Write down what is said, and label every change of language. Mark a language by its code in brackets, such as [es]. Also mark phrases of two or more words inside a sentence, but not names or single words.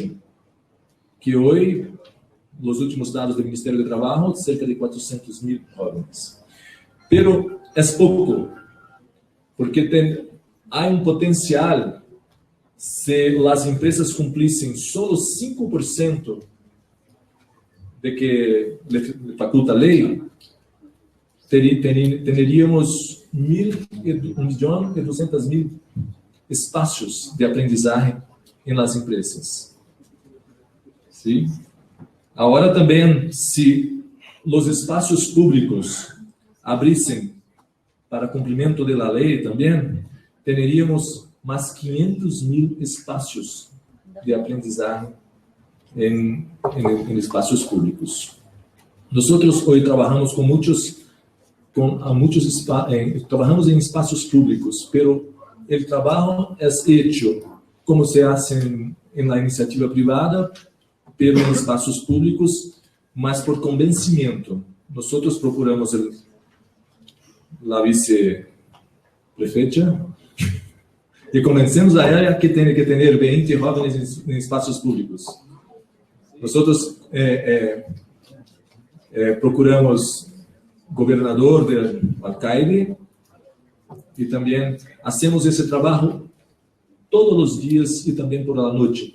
[es] Que hoy, los últimos dados del Ministerio de Trabajo, cerca de 400.000 jóvenes. Pero es poco, porque hay un potencial, si las empresas cumplissem solo 5% de que le faculta a ley, [pt] teríamos 1.200.000 espaços de aprendizagem em [es] las empresas. ¿Sí? Ahora también, si los espacios públicos [pt] abrissem para cumprimento [es] de la ley también, tendríamos más 500.000 espacios de aprendizaje en espacios públicos. Nosotros hoy trabajamos trabajamos en espacios públicos, pero el trabajo es hecho como se hace en la iniciativa privada, pero en [pt] espaços públicos, mas por convencimento. Nosotros procuramos la vice-prefeita e convencemos a ela que tem que ter 20 jóvenes em espaços públicos. [es] Nosotros procuramos gobernador del alcaide, y también hacemos ese trabajo todos los días y también por la noche.